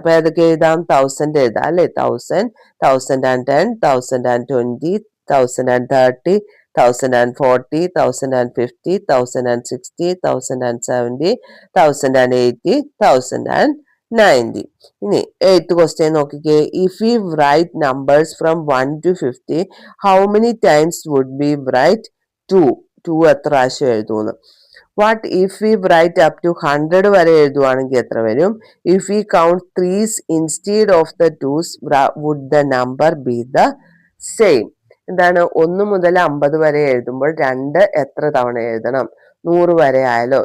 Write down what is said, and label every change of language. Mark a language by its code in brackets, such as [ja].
[ml] അപ്പൊ ഏതൊക്കെ എഴുതാം? 1000 എഴുതാം അല്ലെ? 1000, 1010, 1020, 1030, 1040, 1050, 1060, 1070, 1080, 1090. ഇനി 8th ക്വസ്റ്റ്യൻ നോക്കിക്കേ. [en] If we write numbers from 1 to 50, how many times would we write 2? [ml] 2 എത്ര പ്രാവശ്യം എഴുതുന്നു? [en] what if we write up to 100 [ml] വരെ എഴുതുവാണെങ്കിൽ എത്ര വരും? [en] If we count 3s instead of the 2s, would the number be the same? എന്താണ്? [ml] 1 മുതൽ 50 വരെ എഴുതുമ്പോൾ 2 എത്ര തവണ എഴുതണം? 100 വരെ ആയാലോ?